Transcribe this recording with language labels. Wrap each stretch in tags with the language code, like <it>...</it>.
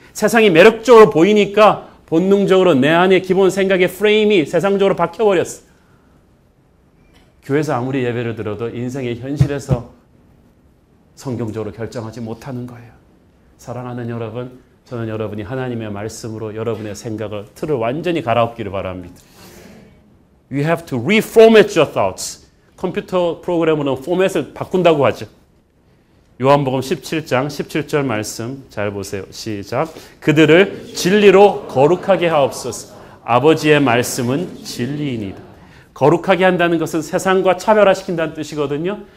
<ko>세상이 매력적으로 보이니까 본능적으로 내 안에 기본 생각의 프레임이 세상적으로 박혀버렸어요. 교회에서 아무리 예배를 들어도 인생의 현실에서 성경적으로 결정하지 못하는 거예요. 사랑하는 여러분, 저는 여러분이 하나님의 말씀으로 여러분의 생각을, 틀을 완전히 갈아엎기를 바랍니다.</ko> <en>You have to reformat your thoughts.</en> <ko>컴퓨터 프로그램으로는 포맷을 바꾼다고 하죠. 요한복음 17장 17절 말씀 잘 보세요. 시작. 그들을 진리로 거룩하게 하옵소서. 아버지의 말씀은 진리이니이다. 거룩하게 한다는 것은 세상과 차별화시킨다는 뜻이거든요.</ko>